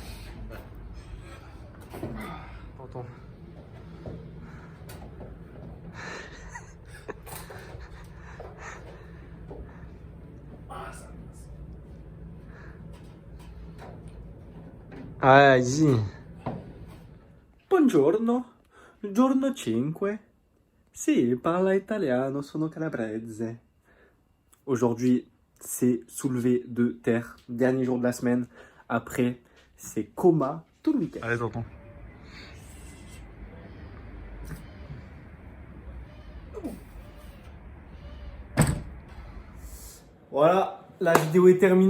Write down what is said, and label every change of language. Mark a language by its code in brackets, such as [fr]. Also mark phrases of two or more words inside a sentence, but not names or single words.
[fr] Tonton. Ah, easy. [it] Buongiorno, giorno 5. Sì, parla italiano, sono calabrese. [fr] Aujourd'hui, c'est soulevé de terre. Dernier jour de la semaine. Après, c'est coma tout le week-end. Allez, tonton. Voilà, la vidéo est terminée.